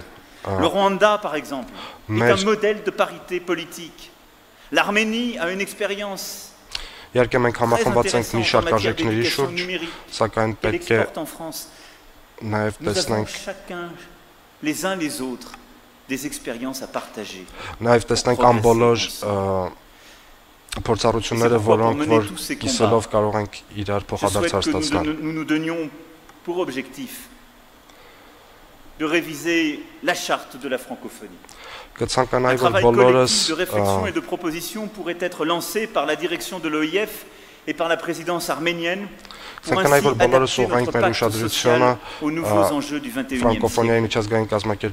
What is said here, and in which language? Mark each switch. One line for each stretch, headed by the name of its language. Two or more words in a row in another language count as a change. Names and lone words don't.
French: Le Rwanda, par exemple, est un modèle de parité politique. L'Arménie a une expérience très intéressante en matière d'éducation numérique qu'elle exporte en France. Nous avons chacun, les uns les autres, des expériences à partager.
Armenian: Փորձառությունները, որոնք որ կիսելով կարող ենք իրար փոխադարձ ստացնել։
French: Nous nous donnions pour objectif de réviser la charte de la francophonie. Un travail collectif de réflexion et de proposition pourrait être lancé par la direction de l'OIF et par la présidence arménienne pour ainsi adapter notre pacte social aux nouveaux enjeux du XXIe siècle.